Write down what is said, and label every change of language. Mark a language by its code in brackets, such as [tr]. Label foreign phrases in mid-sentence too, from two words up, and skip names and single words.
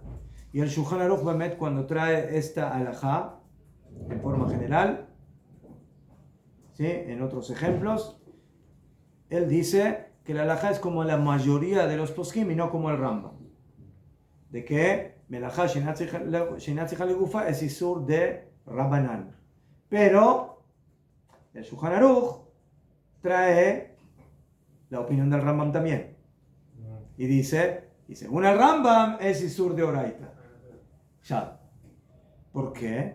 [es] Y el Shulchan Aruch Bemet, cuando trae esta alajá, en forma general, ¿sí? En otros ejemplos, él dice que la alajá es como la mayoría de los poskim y no como el Rambam. De que [he] מלאכה שאינה צריכה לגופה [es] es isur de rabanán. Pero el Shulchan Aruch trae la opinión del Rambam también. Y dice, y según el Rambam es isur de oraita. Ya. ¿Por qué?